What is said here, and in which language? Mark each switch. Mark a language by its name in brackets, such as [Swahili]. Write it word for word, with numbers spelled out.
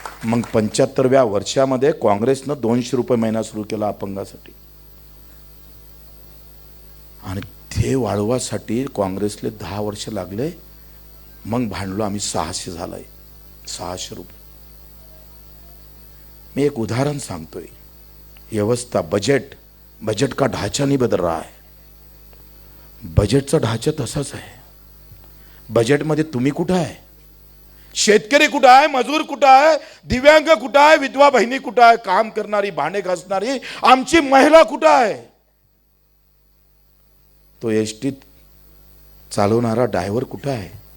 [Marathi] मग पंच्याहत्तरव्या वर्षामध्ये काँग्रेसनं दोनशे रुपये महिना सुरू केला अपंगासाठी, आणि ते वाढवासाठी काँग्रेसले दहा वर्ष लागले. मग भांडलो आम्ही, सहाशे झालाय, सहाशे रुपये. मैं एक उदाहरण सांगतोय. [Hindi] व्यवस्था, बजट, बजट का ढांचा नहीं बदल रहा है. [Marathi] बजटचा ढांचा तसाच आहे. बजेटमध्ये तुम्ही कुठं आहे, शेतकरी कुठं आहे, मजूर कुठं आहे, दिव्यांग कुठं आहे, विधवा बहिणी कुठं आहे, काम करणारी, भांडे घासणारी आमची महिला कुठं आहे, तो एसटीत चालवणारा ड्रायव्हर कुठं आहे.